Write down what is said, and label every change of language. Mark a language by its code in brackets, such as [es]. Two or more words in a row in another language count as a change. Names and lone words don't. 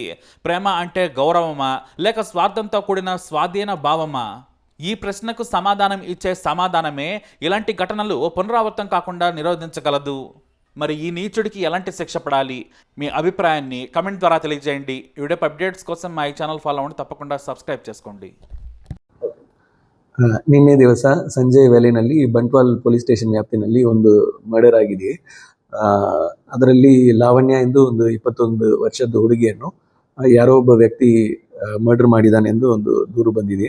[te] ప్రేమ అంటే గౌరవమా, లేక స్వార్థంతో కూడిన స్వాధీన భావమా? ఈ ప్రశ్నకు సమాధానం ఇచ్చే సమాధానమే ఇలాంటి ఘటనలు పునరావృతం కాకుండా నిరోధించగలదు. మరి ఈ నీచుడికి ఎలాంటి శిక్ష పడాలి? మీ అభిప్రాయాన్ని కమెంట్ ద్వారా తెలియజేయండి. ఈ [en] video updates [te] కోసం మా ఈ [en] channel follow [te] అవ్వండి, తప్పకుండా సబ్స్క్రైబ్ చేసుకోండి. [kn] ನಿನ್ನೆ ದಿವಸ ಸಂಜೆ ವೇಳೆಯಲ್ಲಿ ಬಂಟ್ವಾಲ್ [en] police station [kn] ವ್ಯಾಪ್ತಿನಲ್ಲಿ ಒಂದು ಮರ್ಡರ್ ಆಗಿದೆ. ಅದರಲ್ಲಿ ಲಾವಣ್ಯ ಎಂದು ಒಂದು 21 ವರ್ಷದ ಹುಡುಗಿಯನ್ನು ಯಾರೋ ಒಬ್ಬ ವ್ಯಕ್ತಿ ಮರ್ಡರ್ ಮಾಡಿದ್ದಾನೆಂದು ಒಂದು ದೂರು ಬಂದಿದೆ.